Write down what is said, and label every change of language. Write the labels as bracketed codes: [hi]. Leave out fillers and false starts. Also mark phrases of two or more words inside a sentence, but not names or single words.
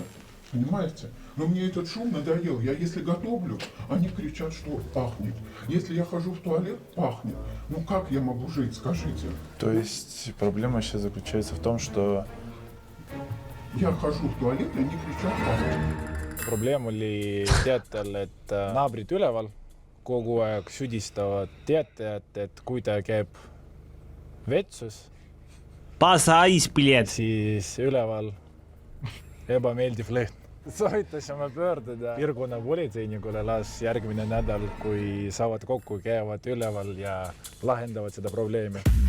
[ru] Понимаете? Но мне этот шум надоел. Я если готовлю, они кричат, что пахнет. Если я хожу в туалет, пахнет. Ну как я могу жить, скажите? То есть проблема сейчас заключается в том, что... Я хожу в туалет, и они кричат, пахнет. [et] Probleem oli teatel, et naabrid üleval kogu aeg süüdistavad teatajat, et kui ta käib vetsus, siis üleval ebameeldiv lõhn. Soovitasime pöörduda piirkonna politseinikule las järgmine nädal, kui saavad kokku, käivad üleval ja lahendavad seda probleemi.